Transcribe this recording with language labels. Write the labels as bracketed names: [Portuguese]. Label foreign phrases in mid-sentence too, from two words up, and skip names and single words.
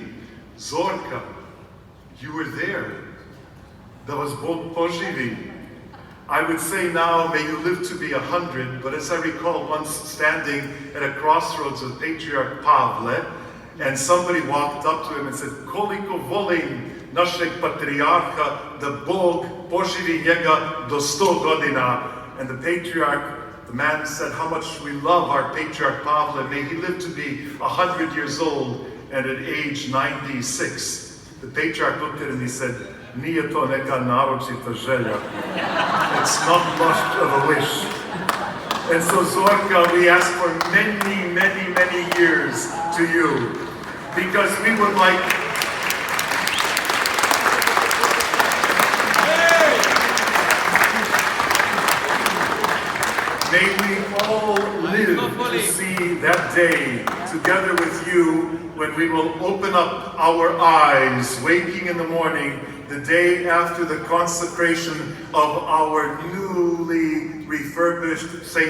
[English] Zorka, you were there. That was [Serbian] Bog poživi. [English] I would say now, may you live to be 100, but as I recall once standing at a crossroads with Patriarch Pavle, and somebody walked up to him and said, [Serbian] Koliko volim našeg patriarcha, da Bog poživi njega do 100 godina. [English] And the patriarch, the man said, how much we love our Patriarch Pavle, may he live to be 100 years old, and at age 96. The patriarch looked at him and he said, [Serbian] Nije to neka naročita želja. [English] It's not much of a wish. And so Zorka, we ask for many, many, many years to you, because we would like may we all live to see that day together with you when we will open up our eyes, waking in the morning, the day after the consecration of our newly refurbished St.